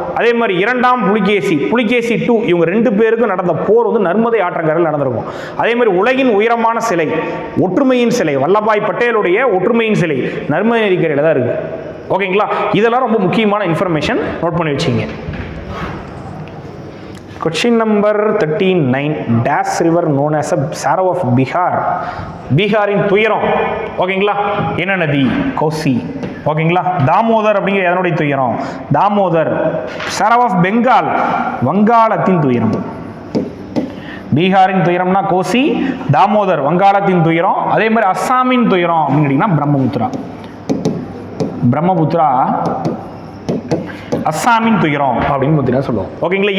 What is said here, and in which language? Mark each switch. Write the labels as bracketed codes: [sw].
[ta] அதே மாதிரி 2ஆம் புலிகேசி 2 இவங்க 2 பேருக்கும் நடந்த போர் வந்து நர்மதை ஆற்றங்கரையில் நடந்திருக்கும். அதே மாதிரி உலகின் உயரமான சிலை, ஒற்றுமையின் சிலை, வல்லபாய் பட்டேலுடைய ஒற்றுமையின் சிலை நர்மதை நதிக்கரையில் தான் இருக்கு. ஓகேங்களா? இதெல்லாம் ரொம்ப முக்கியமான இன்ஃபர்மேஷன், நோட் பண்ணி வச்சிங்க. [en] Question number 39. Dash river known as a sorrow of Bihar. [ta] பீகாரின் துயரம், ஓகேங்களா, என்ன நதி? கோசி. ஓகேங்களா? தாமோதர் அப்படிங்கிற எதனுடைய துயரம்? தாமோதர். [en] sorrow of Bengal, [ta] வங்காளத்தின் துயரம். பீகாரின் துயரம்னா கோசி, தாமோதர் வங்காளத்தின் துயரம். அதே மாதிரி அஸ்ஸாமின் துயரம் அப்படின்னு கேட்டீங்கன்னா பிரம்மபுத்திரா அஸ்ஸாமின் துயரம் அப்படின்னு பார்த்தீங்கன்னா சொல்லுவோம். ஓகேங்களா?